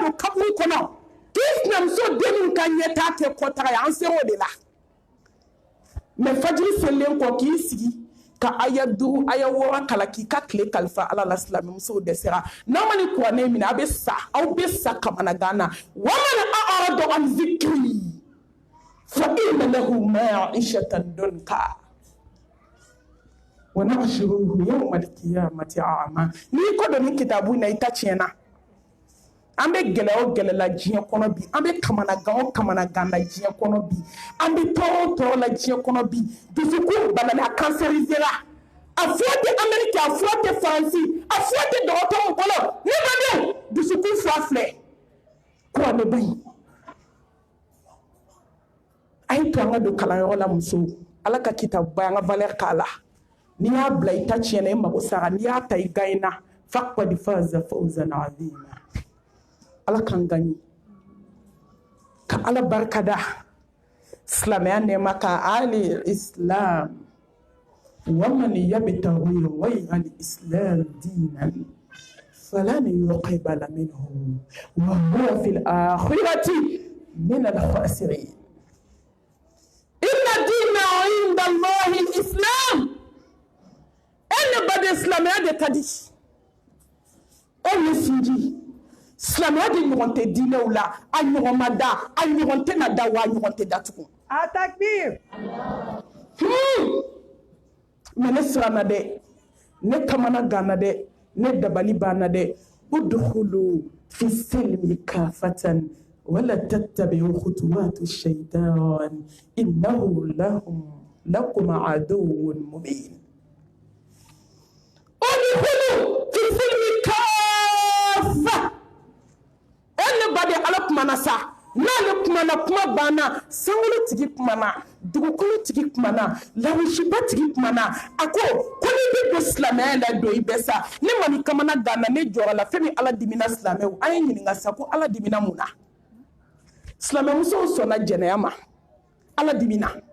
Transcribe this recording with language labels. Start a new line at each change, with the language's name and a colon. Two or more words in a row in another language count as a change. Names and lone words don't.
Bambara: don kaburu kɔnɔ k'i sinamuso denw ka ɲɛtaa kɛ kɔtaga ye an sera o de la mais fajiri selilen kɔ k'i sigi ka aya 5 aya 6 kala k'i ka tile kalifa ala la silamɛmusow dɛsɛra n'a ma ni kuranɛ minɛ aw bɛ sa kamanagan na
Arabic: ومن أعرض عن ذكري فإن له معيشة ضنكا ونحشره يوم القيامة أعمى
Bambara: ni ko dɔn ni kitabu na i ta tiɲɛna an bɛ gɛlɛya o gɛlɛya la diɲɛ kɔnɔ bi an bɛ kamanagan o kamanagan la diɲɛ kɔnɔ bi an bɛ tɔɔrɔ o tɔɔrɔ la diɲɛ kɔnɔ bi dusukun banana a cancerisera a fura tɛ Amérique a fura tɛ Faransi a fura tɛ dɔgɔtɔrɔw bolo ne badenw dusukun fura filɛ kuranɛba in a ye to an ka don kalanyɔrɔ la musow ala ka kitabuba an ka valeur k'a la n'i y'a bila i ta tiɲɛna i mago sara n'i y'a ta i gagnena
Arabic: فقد فاز فوزا عظيما
Bambara: ala kan gagné ka ala barkada silamɛya nɛɛma ka ali islam
Arabic: ومن يبتغ غير الإسلام دينا فلن يقبل منه وهو في الآخرة من الخاسرين إن الدين عند الله الإسلام
Bambara: anybody silamɛya de kadi on sinji silamɛya de ɲɔgɔn tɛ diinɛw la a ɲɔgɔn ma da a ɲɔgɔn tɛ na da wa a ɲɔgɔn tɛ datugu A takbir. mais ne siranna dɛ ne kamana ganna dɛ ne dabali banna dɛ
Arabic: ادخلوا في السلم كافة ولا تتبعوا خطوات الشيطان إنه لكم عدو مبين ادخلوا في السلم كافة
Bambara: anybody ala kumana sa n'ale kumana kuma banna sankolo tigi kumana dugukolo tigi kumana lawusiba tigi kumana a ko n'i bɛ don silamɛya la don i bɛ sa ne ma ni kamana ganna ne jɔra la fɛn min ala dimina silamɛw an ye ɲininka sa ko ala dimina mun na silamɛmusow sɔnna jɛnɛya ma ala dimina